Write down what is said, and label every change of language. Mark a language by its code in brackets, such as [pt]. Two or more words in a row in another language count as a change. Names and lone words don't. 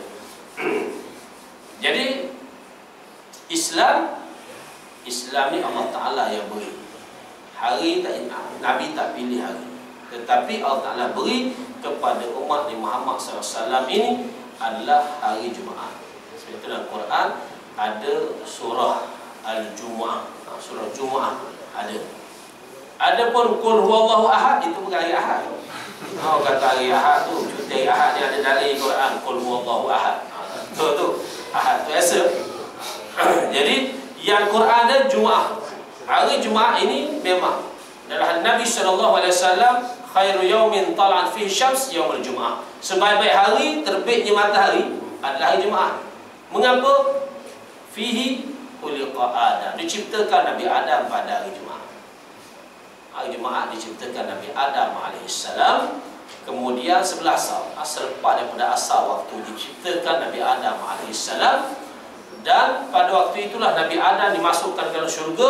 [ms] Jadi Islam ni Allah Ta'ala yang beri. Hari tak, Nabi tak pilih hari, tetapi Allah Ta'ala beri kepada umat Muhammad SAW ini adalah hari Jumaat. Sebab itu dalam Quran ada surah Al-Jumu'ah, surah Jumu'ah ada. Adapun [ar] قل هو الله أحد, [ms] itu bukan hari Ahad. Kata hari Ahad tu, cuti hari Ahad dia ada dalil Quran, [ar] قل هو الله أحد. [ms] Tu Ahad tu biasa. Jadi yang Quran dan Jumaat, hari Jumaat ini memang dalam Nabi SAW, [ar] خير يوم طلعت فيه الشمس يوم الجمعة. [ms] Sebaik-baik hari terbitnya matahari adalah hari Jumaat. Mengapa? [ar] فيه خلق آدم, [ms] diciptakan Nabi Adam pada hari Jumaat. Hari Jumaat diciptakan Nabi Adam AS. Kemudian sebelah selepas daripada asal waktu diciptakan Nabi Adam AS. Dan pada waktu itulah Nabi Adam dimasukkan ke dalam syurga.